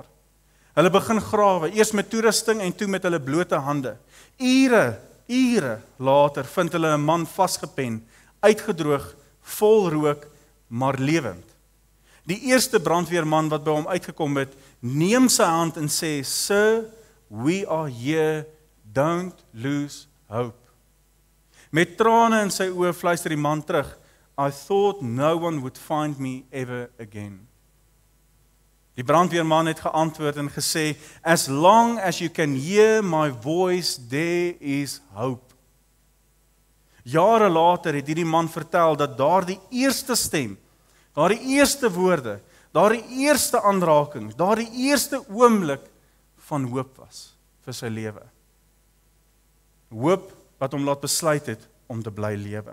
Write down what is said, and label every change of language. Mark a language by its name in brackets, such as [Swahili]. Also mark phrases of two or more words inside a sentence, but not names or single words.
[Afrikaans] Hulle begin grawe, eers met toerusting en toe met hulle blote hande. Ure later vind hulle 'n man vasgepen, uitgedroog, vol rook, maar lewend. Die eerste brandweerman wat by hom uitgekom het, neem sy hand en sê, [English] "Sir, we are here, don't lose hope." [Afrikaans] Met trane in sy oë fluister die man terug, [English] "I thought no one would find me ever again." [Afrikaans] Die brandweerman het geantwoord en gesê, [English] "As long as you can hear my voice, there is hope." [Afrikaans] Jare later het hierdie man vertel dat daardie eerste stem, daardie eerste woorde, daardie eerste aanraking, daardie eerste oomblik van hoop was vir sy lewe. Hoop wat hom laat besluit het om te bly lewe.